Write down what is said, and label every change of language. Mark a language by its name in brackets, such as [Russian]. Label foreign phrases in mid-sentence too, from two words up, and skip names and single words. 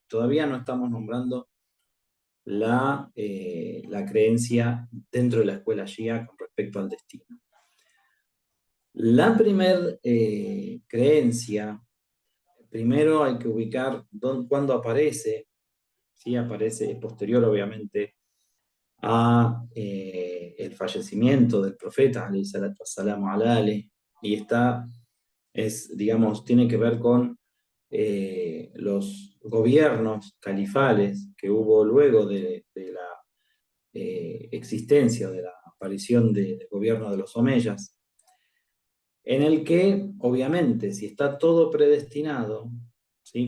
[Spanish] Todavía no estamos nombrando la creencia dentro de la escuela Shia con respecto al destino. La primera creencia, primero hay que ubicar cuándo aparece. ¿Sí? Aparece posterior, obviamente, a el fallecimiento del profeta, [Arabic] عليه الصلاة والسلام على آله, [Spanish] y digamos, tiene que ver con los gobiernos califales que hubo luego de la existencia o de la aparición del gobierno de los omeyas, en el que, obviamente, si está todo predestinado, ¿sí?